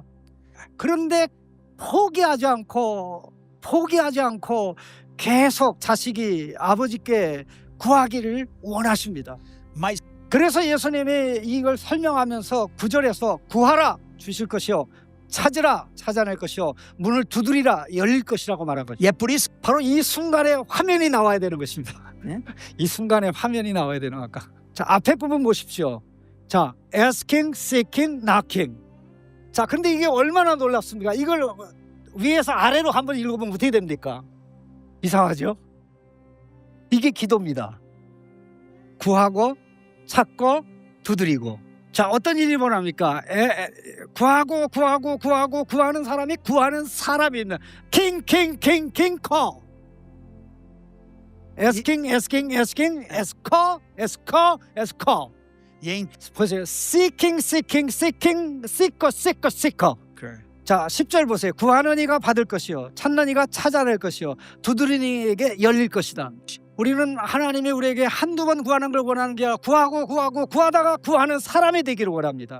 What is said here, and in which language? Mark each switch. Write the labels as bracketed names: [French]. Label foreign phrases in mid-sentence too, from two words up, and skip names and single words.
[Korean] 그런데 포기하지 않고 계속 자식이 아버지께 구하기를 원하십니다. [Portuguese] mas [Korean] 그래서 예수님이 이걸 설명하면서 9절에서 구하라 주실 것이요 찾으라 찾아낼 것이요 문을 두드리라 열릴 것이라고 말한 거죠. [Portuguese] e é por isso [Korean] 바로 이 순간에 화면이 나와야 되는 것입니다. 네? 이 순간에 화면이 나와야 되는 아까. 자, 앞에 부분 보십시오. 자, [English] asking, seeking, knocking. [Korean] 자, 근데 이게 얼마나 놀랍습니까? 이걸 위에서 아래로 한번 읽어보면 어떻게 됩니까? 이상하죠? 이게 기도입니다. 구하고 찾고 두드리고. 자, 어떤 일이 일어납니까? 구하고 구하는 사람이 구하는 사람이 있는 [English] king call. asking call. [Portuguese] e em [Korean] 보세요. seeking. 자, 10절 보세요. 구하는 이가 받을 것이요 찾는 이가 찾아낼 것이요 두드리는 이에게 열릴 것이다. 우리는 하나님이 우리에게 한두 번 구하는 걸 원하는 게 아니라 구하다가 구하는 사람이 되기를 원합니다.